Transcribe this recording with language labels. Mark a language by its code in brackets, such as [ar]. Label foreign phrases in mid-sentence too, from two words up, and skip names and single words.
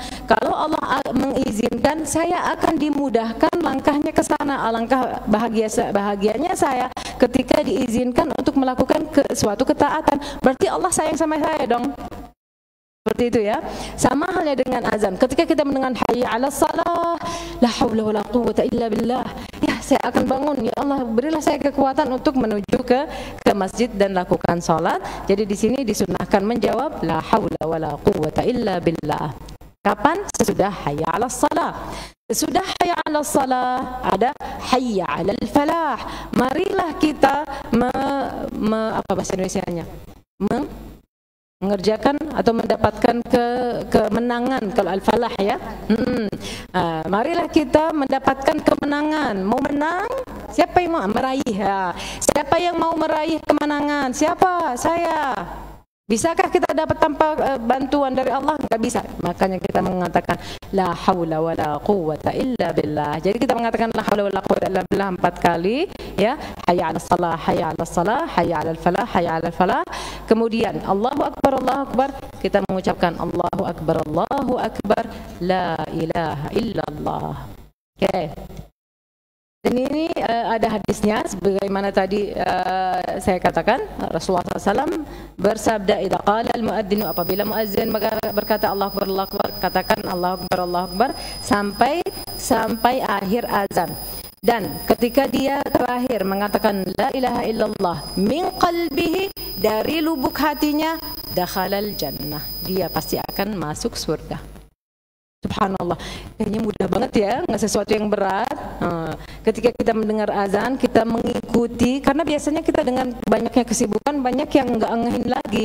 [id] Kalau Allah mengizinkan, saya akan dimudahkan langkahnya ke sana. Alangkah bahagianya saya ketika diizinkan untuk melakukan suatu ketaatan. Berarti Allah sayang sama saya dong. Seperti itu ya. Sama halnya dengan azan. Ketika kita mendengar [ar] حي على الصلاة, لا حول ولا قوة إلا بالله. [id] Ya, saya akan bangun. Ya Allah, berilah saya kekuatan untuk menuju ke masjid dan lakukan salat. Jadi di sini disunahkan menjawab [ar] لا حول ولا قوة إلا بالله. [id] Kapan? Sesudah [ar] حي على الصلاة. [id] Sesudah [ar] حي على الصلاة [id] ada [ar] حي على الفلاح. [id] Marilah kita apa bahasa Indonesianya? mengerjakan atau mendapatkan kemenangan kalau al-falah ya. Marilah kita mendapatkan kemenangan. Mau menang? Siapa yang mau meraih? Ya. Siapa yang mau meraih kemenangan? Siapa? Saya. Bisakah kita dapat tanpa bantuan dari Allah? Enggak bisa. Makanya kita mengatakan [ar] لا حول ولا قوة إلا بالله. [id] Jadi kita mengatakan [ar] لا حول ولا قوة إلا بالله [id] 4 kali ya. [ar] حي على الصلاة، حي على الصلاة، حي على الفلاح، حي على الفلاح. Kemudian الله أكبر، الله أكبر. [id] Kita mengucapkan [ar] الله أكبر، الله أكبر، لا إله إلا الله. [id] Oke. Dan ini ada hadisnya sebagaimana tadi saya katakan, Rasulullah SAW bersabda, [ar] إذا قال المؤذن, [id] apabila muadzin berkata [ar] الله أكبر، الله أكبر, [id] katakan [ar] الله أكبر، الله أكبر [id] sampai akhir azan. Dan ketika dia terakhir mengatakan [ar] لا إله إلا الله من قلبه, [id] dari lubuk hatinya, [ar] دخل الجنة, [id] dia pasti akan masuk surga. Subhanallah, kayaknya mudah banget ya, nggak sesuatu yang berat. Ketika kita mendengar azan, kita mengikuti, karena biasanya kita dengan banyaknya kesibukan, banyak yang nggak ngehin lagi.